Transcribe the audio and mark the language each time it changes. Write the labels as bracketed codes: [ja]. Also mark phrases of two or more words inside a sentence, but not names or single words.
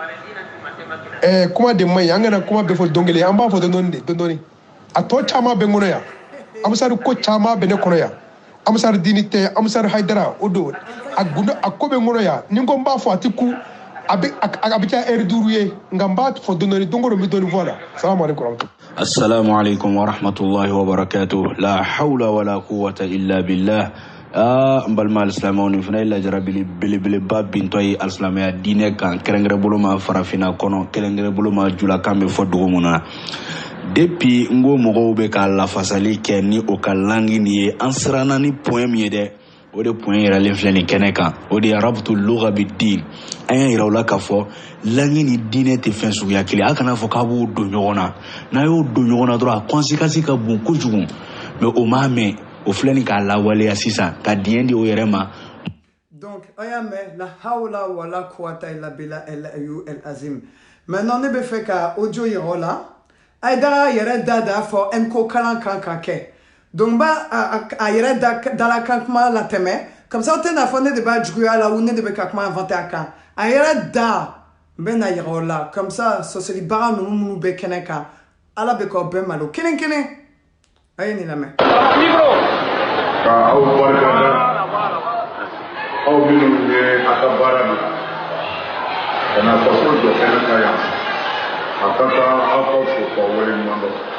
[bm] kɛ kuma de man ɲi an kana kuma bɛɛ fɔ don kelen an b'a fɔ dɔɔni a tɔ caman bɛ n kɔnɔ yan Amusari ko caman bɛ ne kɔnɔ yan Amusari Dini tɛ Amusari Hayidara o don a ko bɛ n kɔnɔ yan ni n ko n b'a fɔ a tɛ ku a bɛ kɛ heure 5 ye nka n b'a fɔ dɔɔni don o don n bɛ dɔɔni fɔ a la [ar] السلام عليكم. السلام عليكم و رحمة الله و بركاته. لا حول و لا قوة إلا بالله. [bm] N balima alisilamɛw nin fana ye lajara belebeleba bintɔ ye alisilamɛya diinɛ kan kɛrɛnkɛrɛn bolo ma farafinna kɔnɔ kɛrɛnkɛrɛn bolo ma julakan bɛ fɔ dugu mun na depuis n ko mɔgɔw bɛ ka lafasali kɛ ni o ka langi nin ye an siranna ni point min ye dɛ o de point yiralen filɛ nin kɛnɛ kan o de ye [ar] ربط اللغة بالدين [bm] an y'a yira u la k'a fɔ langi ni diinɛ tɛ fɛn suguya kelen a kana fɔ k'a b'o don ɲɔgɔn na n'a y'o don ɲɔgɔn na dɔrɔn a conséquence ka bon kojugu mais o m'a mɛn o filɛ nin k'a lawaleya sisan ka diɲɛ di o yɛrɛ ma. Donc a y'a mɛn [ar] لا حول ولا قوة إلا بالله العظيم. [bm] Maintenant ne bɛ fɛ ka audio yir'a o la Hayidara yɛrɛ da fɔ NCO kalan kan ka kɛ donc n b'a a yɛrɛ dalakan kuma latɛmɛ [fr] comme ça [bm] o tɛ n'a fɔ ne de b'a juguya la ou ne de bɛ ka kuma inventer a kan a yɛrɛ da n bɛ na yir'a o la [fr] comme ça [bm] sɔsɔlibaga ninnu minnu bɛ kɛnɛ kan Ala bɛ k'aw bɛɛ malo kelen kelen a ye nin lamɛn. Ka aw barikada aw minnu ye a ka baara na ka na faso jɔ kɛnɛ kan yan a ka kan aw ka fo k'aw wale ɲuman dɔn